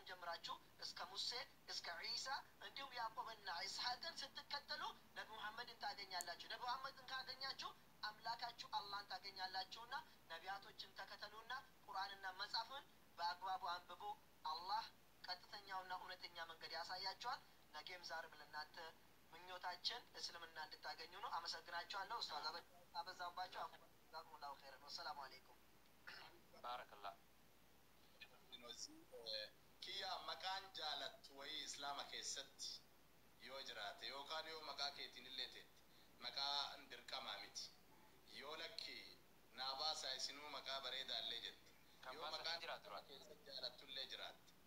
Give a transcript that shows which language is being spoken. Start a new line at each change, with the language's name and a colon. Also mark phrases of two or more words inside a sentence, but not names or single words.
Amharic: ጀምራችሁ እስከ ሙሴ እስከ ዒሳ እንዲሁም ያዕቆብና ኢስሐቅን ስትከተሉ ነቢ ሙሐመድን ታገኛላችሁ። ነቢ ሙሐመድን ካገኛችሁ አምላካችሁ አላህን ታገኛላችሁና ነቢያቶችን ተከተሉና ቁርአንና መጽሐፍን በአግባቡ አንብቡ። አላህ ቀጥተኛውና እውነተኛ መንገድ ያሳያችኋል። ነገም ዛሬም ለእናንተ ምኞታችን እስልምና እንድታገኙ ነው። አመሰግናችኋለሁ። ኡስታዝ አበዛባችሁ።
Arabic: جزاكم الله خيرا። والسلام عليكم።
Amharic: ባረከላህ
Oromo: kiyya maqaan jaalattu wayii islaama keessatti yoo jiraate yookaan yoo maqaa keetiin illee teetti maqaa dirqamaa miti. Yoo lakki naa baasaa isinuu maqaa bareedaa illee jette yoo maqaan keessatti jaalattu illee jiraatte.